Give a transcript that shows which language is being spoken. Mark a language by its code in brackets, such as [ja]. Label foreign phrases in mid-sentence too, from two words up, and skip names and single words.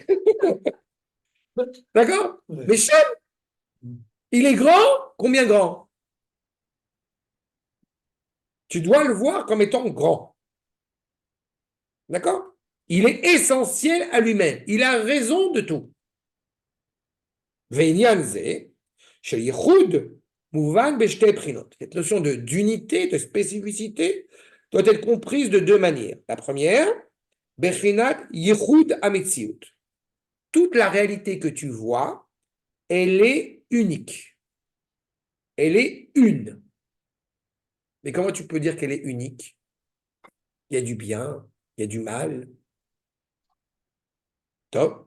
[fr] D'accord? Ouais. Mais Shem, il est grand? Combien grand? Tu dois le voir comme étant grand. D'accord? Il est essentiel à lui-même. Il a raison de tout. [he] ועניין זה, של יחוד מובן בשתי פנים. [fr] Cette notion d'unité, de spécificité, doit être comprise de deux manières. La première, [he] בחינת יחוד המציאות. [fr] Toute la réalité que tu vois, elle est unique. Elle est une. Mais comment tu peux dire qu'elle est unique? Il y a du bien, il y a du mal. Top.